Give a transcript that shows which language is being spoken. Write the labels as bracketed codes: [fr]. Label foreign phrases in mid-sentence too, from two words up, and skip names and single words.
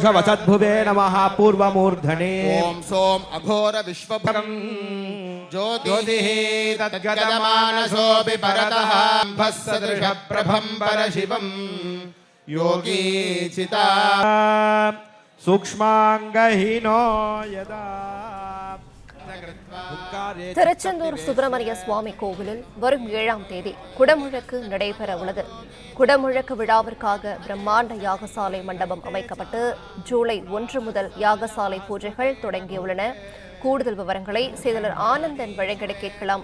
[sa] वसद्भुवे नमः पूर्वमूर्धने ओम सोम अघोर विश्वभरं ज्योतिः तद्गतमानसोऽपि परतः भस्सदृश प्रभं परशिवं योगी चिता सूक्ष्मांगहीनो यदा. [ta] திருச்செந்தூர் சுப்பிரமணிய சுவாமி கோவிலில் வரும் 7ஆம் தேதி குடமுழக்கு நடைபெற உள்ளது. குடமுழக்கு விழாவிற்காக பிரம்மாண்ட யாகசாலை மண்டபம் அமைக்கப்பட்டு ஜூலை 1 முதல் யாகசாலை பூஜைகள் தொடங்கியுள்ளன. கூடுதல் விவரங்களை செய்தியாளர் ஆனந்தன் வழங்கிட கேட்கலாம்.